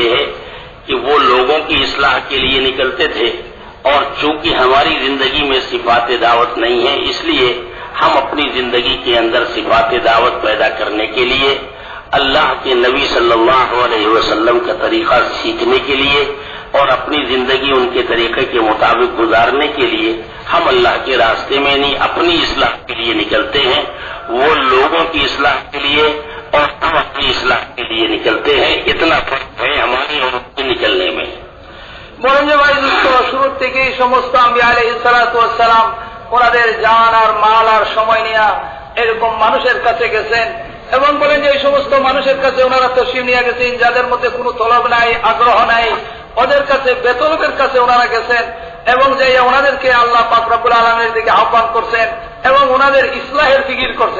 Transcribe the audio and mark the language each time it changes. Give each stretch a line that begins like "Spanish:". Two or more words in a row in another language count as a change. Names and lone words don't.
Urdu: ہے کہ وہ لوگوں کی اصلاح کے لیے نکلتے تھے، اور چونکہ ہماری زندگی میں صفات دعوت نہیں ہے، اس لیے ہم اپنی زندگی کے اندر صفات دعوت پیدا کرنے کے لیے اللہ کے نبی
Arabic: صلی اللہ علیہ وسلم
Urdu: کا طریقہ سیکھنے کے لیے اور اپنی زندگی ان کے طریقے کے مطابق گزارنے کے لیے ہم اللہ کے راستے میں نہیں، اپنی اصلاح کے لیے نکلتے ہیں، وہ لوگوں کی اصلاح کے لیے اور ہم اپنی اصلاح کے لیے نکلتے ہیں۔ اتنا فرق ہے ہماری اور ان کے نکلنے میں۔
Bangla: বলেন যে ভাই দোস্ত, শুরুর থেকেই সমস্ত আম্বিয়া
Arabic: عليهم الصلاة والسلام
Bangla: ওনাদের জান আর মাল আর সময় নিয়ে এরকম মানুষের কাছে গেছেন, এবং বলেন যে এই সমস্ত মানুষের কাছে ওনারা তশরিফ নিয়ে গেছেন যাদের মধ্যে কোনো তলব নাই, আগ্রহ নাই, ওদের কাছে বেতলবের কাছে ওনারা গেছেন, এবং যে ওনাদেরকে আল্লাহ পাক
Arabic: رب العالمين
Bangla: দিকে আহ্বান করছেন এবং ওনাদের ইসলাহের ফিকির করছেন।